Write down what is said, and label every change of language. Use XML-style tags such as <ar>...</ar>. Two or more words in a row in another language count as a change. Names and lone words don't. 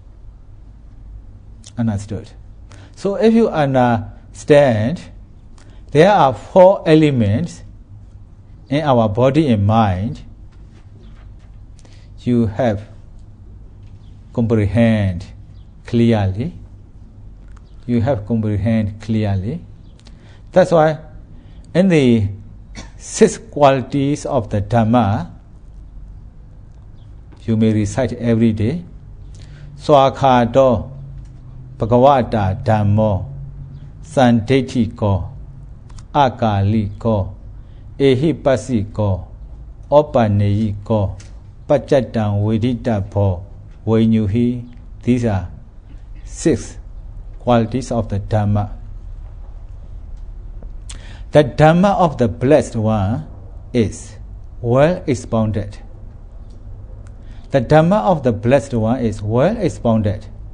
<en>So if you understand, there are 4 elements in our body and mind, you have comprehend clearly. You have comprehend clearly. That's why in the 6 qualities of the Dhamma, you may recite every day.</en> <pi>Swakhato Bhagavata Dhammo Sandetiko Akaliko Ehipasiko Opaneyiko Pachatan Veditapo Vainyuhi.</pi> <en>These are 6 qualities of the Dhamma. The Dhamma of the Blessed One is well expounded. The Dhamma of the Blessed One is well expounded.</en>